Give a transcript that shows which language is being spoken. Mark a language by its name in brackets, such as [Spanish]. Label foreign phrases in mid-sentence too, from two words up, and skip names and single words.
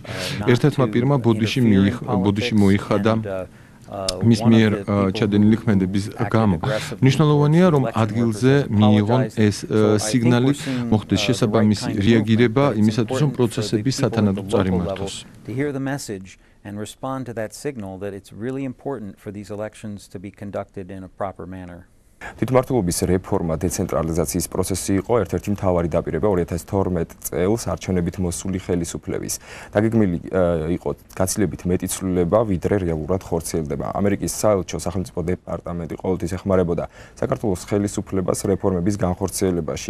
[Georgian] ერთ-ერთმა პირმა ბოდიში მოიხადა მის მიერ ჩადენილი ქმედების გამო. მნიშვნელოვანია, რომ ადგილზე მიიღონ ეს სიგნალი, მოხდეს შესაბამისი რეაგირება იმისათვის, რომ პროცესები სათანადოდ წარიმართოს. [English] And respond to that signal that it's really important for these elections to be conducted in a proper manner. [Georgian] თვითმმართველობის რეფორმა დეცენტრალიზაციის პროცესი იყო ერთ-ერთი მთავარი დაპირება 2012 წელს არჩევნებით მოსული ხელისუფლების. დაგეგმილი იყო გაცილებით მეტი ცვლილება, ვიდრე რეალურად ხორციელდება. ამერიკის საელჩო სახელმწიფო დეპარტამენტი ყოველთვის ეხმარებოდა საქართველოს ხელისუფლებას რეფორმების განხორციელებაში.